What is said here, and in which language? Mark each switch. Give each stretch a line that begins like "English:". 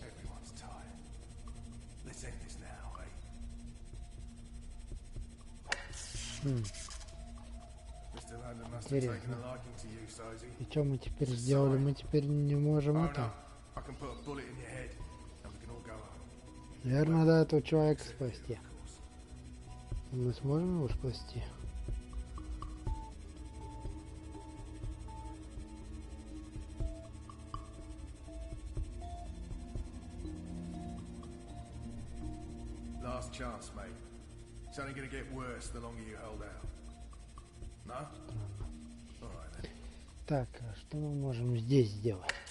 English: Everyone's tired. Let's end this now, eh? Mr. London must have taken a liking to you, Sozy.
Russian: И что мы теперь сделали? Мы теперь не можем это.
English: I can put a bullet in your head, and we can all go home.
Russian: Наверное, надо этого человека спасти. Мы сможем его спасти?
English: Last chance, mate. It's only gonna get worse the longer you hold out. No? All right then.
Russian: Так, а что мы можем здесь сделать?